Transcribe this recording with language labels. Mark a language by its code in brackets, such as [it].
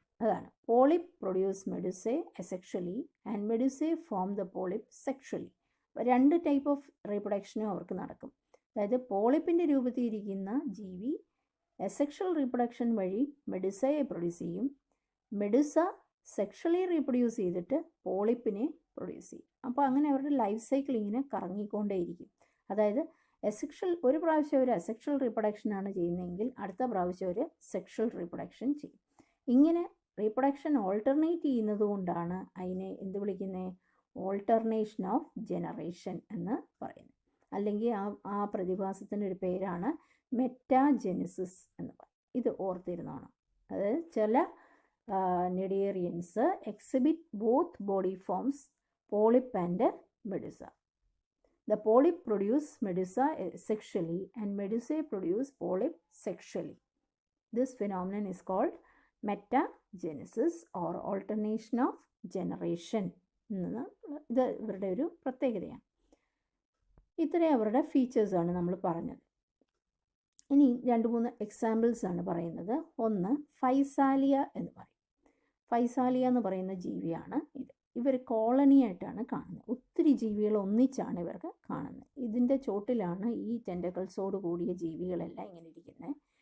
[ml] അതാണ് [en] Polyp produce medusae asexually and medusae form the polyp sexually. [ml] രണ്ട് type of റീപ്രൊഡക്ഷനും അവർക്ക് നടക്കും. അതായത് പോളിപ്പിൻ്റെ രൂപത്തിൽ ഇരിക്കുന്ന ജീവി അസെക്ഷൽ റീപ്രൊഡക്ഷൻ വഴി മെഡുസയെ പ്രൊഡ്യൂസ് ചെയ്യും, മെഡുസ സെക്ഷലി റീപ്രൊഡ്യൂസ് ചെയ്തിട്ട് പോളിപ്പിനെ പ്രൊഡ്യൂസ് ചെയ്യും. അപ്പോൾ അങ്ങനെ അവരുടെ ലൈഫ് സൈക്കിൾ ഇങ്ങനെ കറങ്ങിക്കൊണ്ടേയിരിക്കും. അതായത് ഒരു പ്രാവശ്യം ഒരു അസെക്ഷൽ റീപ്രൊഡക്ഷനാണ് ചെയ്യുന്നതെങ്കിൽ അടുത്ത പ്രാവശ്യം ഒരു സെക്ഷൽ റീപ്രൊഡക്ഷൻ ചെയ്യും. ഇങ്ങനെ റീപ്രൊഡക്ഷൻ ഓൾട്ടർനേറ്റ് ചെയ്യുന്നത് കൊണ്ടാണ് അതിനെ എന്ത് വിളിക്കുന്നത്? ഓൾട്ടർനേഷൻ ഓഫ് ജനറേഷൻ എന്ന് പറയുന്നത്. അല്ലെങ്കിൽ ആ പ്രതിഭാസത്തിനൊരു പേരാണ് മെറ്റാജെനിസിസ് എന്ന് പറയും. ഇത് ഓർത്തിരുന്നോണം. അതായത് ചില [en] Cnidarians exhibit both body forms, polyp and medusa. The polyp produce medusa sexually and medusae produce polyp sexually. This phenomenon is called metagenesis or alternation of generation. [ml] ഇത് ഇവരുടെ ഒരു പ്രത്യേകതയാണ്. ഇത്രയും അവരുടെ ഫീച്ചേഴ്സാണ് നമ്മൾ പറഞ്ഞത്. ഇനി 2-3 എക്സാമ്പിൾസ് ആണ് പറയുന്നത്. ഒന്ന് ഫൈസാലിയ എന്ന് പറയും. ഫൈസാലിയ എന്ന് പറയുന്ന ജീവിയാണ് ഇത്. ഇവർ കോളനിയായിട്ടാണ് കാണുന്നത്. ഒത്തിരി ജീവികൾ ഒന്നിച്ചാണ് ഇവർക്ക് കാണുന്നത്. ഇതിൻ്റെ ചോട്ടിലാണ് ഈ ടെൻറ്റക്കിൾസോട് കൂടിയ ജീവികളെല്ലാം ഇങ്ങനെ ഇരിക്കുന്നത്.